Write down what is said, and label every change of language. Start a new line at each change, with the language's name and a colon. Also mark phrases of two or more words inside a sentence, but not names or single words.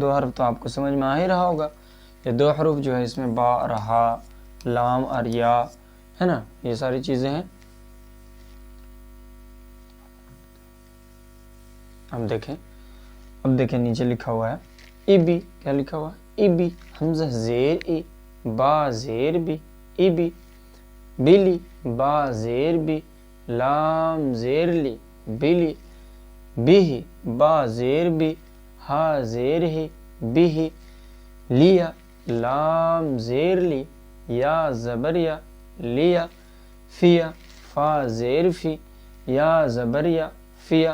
Urdu: دو حرف تو آپ کو سمجھ میں آ ہی رہا ہوگا، یہ دو حروف جو ہے اس میں با اور ہا، لام اور یا، ہے نا، یہ ساری چیزیں ہیں۔ اب دیکھیں نیچے لکھا ہوا ہے ای بی، کیا لکھا ہوا ہے؟ ای بی، حمزہ زیر ای، با زیر بی، ای بی، بلی، با زیر بی، لام زیر لی، بلی، بھی، با زیر بی، ہا زیر ہی، بھی، لیا، لام زیر لی، یا زبر یا، لیا، فیا، فا زیر فی، یا زبر یا، فیا۔